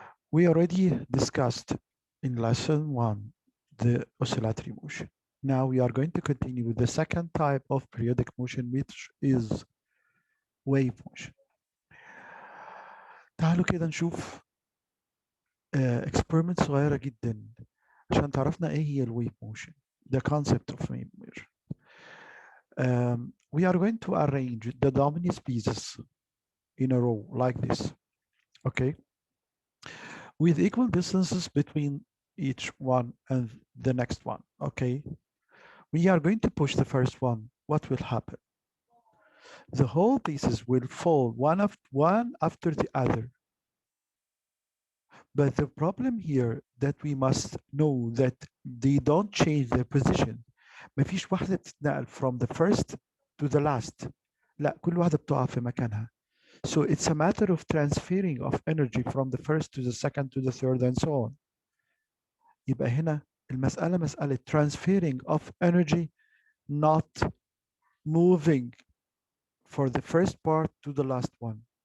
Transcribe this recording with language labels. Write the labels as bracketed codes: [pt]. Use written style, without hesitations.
[en] We already discussed in lesson 1 the oscillatory motion. Now we are going to continue with the second type of periodic motion, which is wave motion. [ar] تعالوا كده نشوف experiment صغيرة جدا عشان تعرفنا ايه هي الويف motion. [en] The concept of wave motion. We are going to arrange the dominant pieces in a row like this, okay, with equal distances between each one and the next one, okay. We are going to push the first one. What will happen? The whole pieces will fall one after the other. But the problem here that we must know that they don't change their position. [ar] مفيش واحدة بتتنقل [en] from the first to the last. [ar] لا، كل واحدة بتقع في مكانها. [en] So it's a matter of transferring of energy from the first to the second to the third and so on. [ar] يبقى هنا المسألة مسألة [en] transferring of energy, not moving for the first part to the last one.